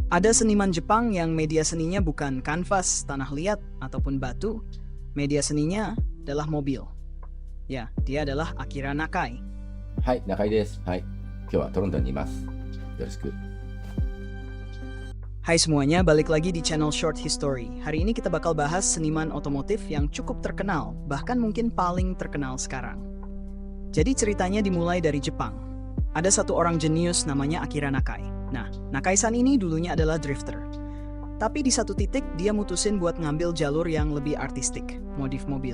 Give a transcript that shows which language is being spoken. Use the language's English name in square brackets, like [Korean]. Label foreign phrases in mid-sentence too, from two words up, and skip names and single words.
[Indonesian] Ada seniman Jepang yang media seninya bukan kanvas, tanah liat, ataupun batu. Media seninya adalah mobil. Ya, dia adalah Akira Nakai. [Japanese] はい、中井です。はい。今日はトロントにいます。よろしく。 [Indonesian] Hai semuanya, balik lagi di channel Short History. Hari ini kita bakal bahas seniman otomotif yang cukup terkenal, bahkan mungkin paling terkenal sekarang. Jadi ceritanya dimulai dari Jepang. Ada satu orang jenius namanya Akira Nakai. Nah, Nakai-san ini dulunya adalah drifter. Tapi di satu titik dia mutusin buat ngambil jalur yang lebih artistik, modif mobil.